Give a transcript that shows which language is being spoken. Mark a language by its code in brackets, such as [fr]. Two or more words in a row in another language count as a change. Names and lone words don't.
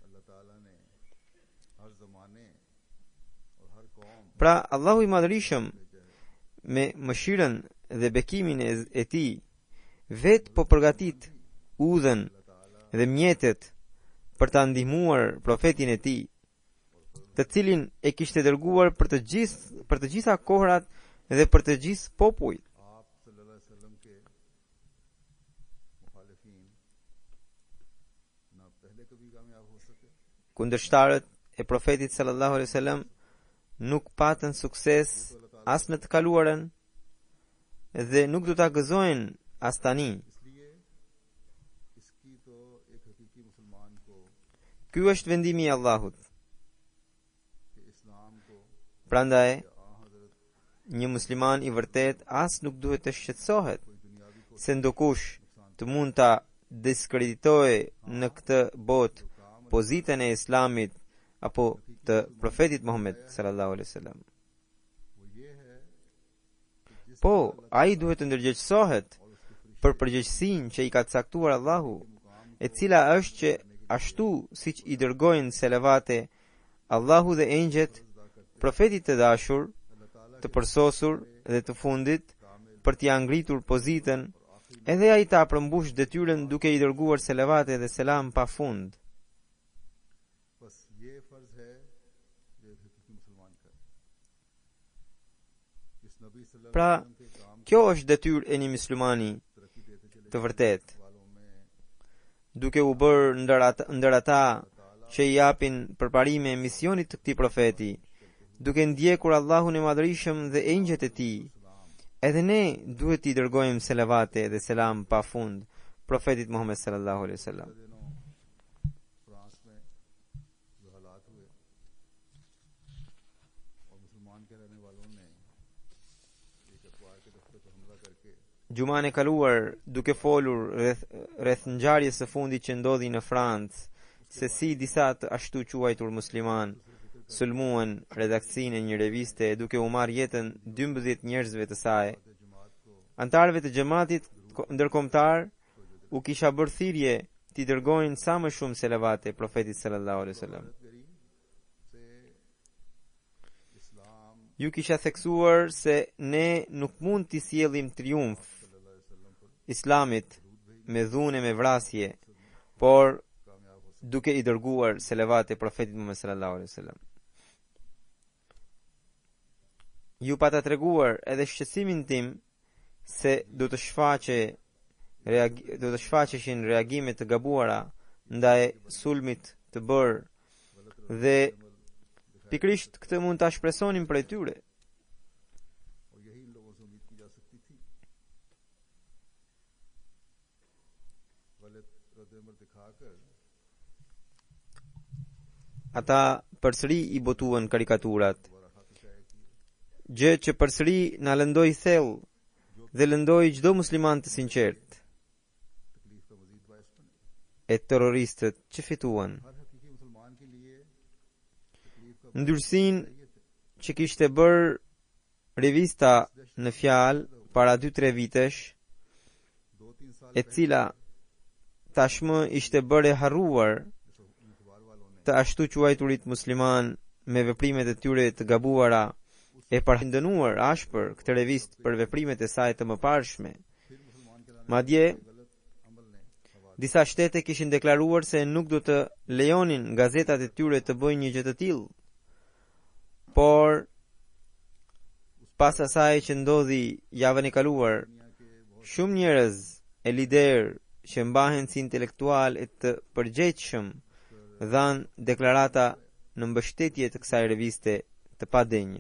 [sq] Pra, Allahu i Madhërisëm me mëshirën dhe bekimin e tij vetë po përgatit udhën dhe mjetet për ta ndihmuar profetin e tij, të cilin e kishte dërguar për të gjitha kohrat dhe për të gjithë popujt. [ur] आप [ar] صلى الله عليه وسلم [ur] کے مخالفین نہ پہلے کبھی کامیاب ہو سکے [sq] Kundërshtarët e profetit [ar] صلى الله عليه وسلم [sq] nuk patën sukses as në të kaluarën dhe nuk do ta gëzojnë as tani. [ur] اس لیے اس کی تو ایک حقیقی مسلمان کو [sq] Ky është vendimi i Allahut. [ur] کہ اسلام کو Prandaj, آں حضرت [sq] një musliman i vërtet as nuk duhet të shqetësohet se ndokush të mund ta diskreditojë në këtë botë pozitën e Islamit apo të profetit Muhammed [ar] صلى الله عليه وسلم. [ur] وہ یہ ہے [sq] Po, ai duhet të ndërgjegjësohet për përgjegjësinë që i ka caktuar Allahu, e cila është që ashtu siç i dërgojnë selavate Allahu dhe engjëjt profetit të dashur, të përsosur dhe të fundit për t'i ngritur pozitën, edhe ai ta përmbush detyrën duke i dërguar selavate dhe selam pa fund. [ur] بس یہ فرض ہے جو ایک حقیقی مسلمان کا ہے. اس نبی सल्लल्लाहु Pra, [ar] عليه وسلم [ur] کے کام [sq] kjo është detyrë e një muslimani [ur] ترقی دیتے چلے [sq] të vërtet, [ur] والوں میں [sq] duke u bërë ndër ata që i japin përparime misionit të këtij profeti, duke ndjekur Allahun e Madhërisëm dhe engjëjt e tij. Edhe ne duhet t'i dërgojmë selavate dhe selam pa fund profetit Muhammed [ar] صلى الله عليه وسلم. [ur] دنوں فرانس میں جو حالات ہوئے اور مسلمان کے رہنے والوں نے ایک اخبار کے دفتر پر حملہ کر کے [sq] Gjumane e kaluar, duke folur rreth ngjarjes së fundit që ndodhi në Francë, se si disa të ashtu quajtur musliman sulmuan redaksinë e një reviste duke u marrë jetën 12 njerëzve të saj. Antarëve të xhamatit ndërkombëtar u kisha bërë thirrje t'i dërgojnë sa më shumë selavate profetit [ar] صلى الله عليه وسلم. [ur] گری سے اسلام [sq] Ju kisha theksuar se ne nuk mund t'i sjellim triumf Islamit me dhunë e me vrasje, por duke i dërguar selavate profetit Muhammed [ar] صلى الله عليه وسلم. [sq] Ju pata treguar edhe shqetësimin tim se do të shfaqeshin reagime të gabuara ndaj sulmit të bërë dhe pikrisht këtë mund ta shpresonim prej tyre. [ur] اور یہی ان لوگوں سے امید کی جا سکتی تھی. غلط ردِ عمل دکھا کر [sq] Ata përsëri i botuan karikaturat, [ur] دوبارہ ہاتھ شائع کیے [sq] gjë që përsëri na lëndoi thellë dhe lëndoi çdo musliman të sinqert [ur] تکلیف کا مزید باعث بنے. [sq] e terroristët që fituan. [ur] ہر حقیقی مسلمان کے لیے تکلیف کا [sq] Ndyrsinë që kishte bërë revista në fjalë para 2-3 vitesh, [ur] 2-3 سال [sq] e cila tashmë ishte bërë e harruar [ur] اخبار والوں نے [sq] të ashtu quajturit musliman me veprimet e tyre të gabuara, e parandënuar ashpër këtë revist për veprimet e saj të mëparshme. [ur] پھر مسلمان کے Madje غلط عمل نے ہوا [sq] disa shtete kishin deklaruar se nuk do të lejonin gazetat e tyre të bëjnë një gjë të tillë. Por pas asaj që ndodhi javën e kaluar, shumë njerëz e lider që mbahen si intelektual e të përgjegjshëm dhanë deklarata në mbështetje të kësaj reviste të padenjë.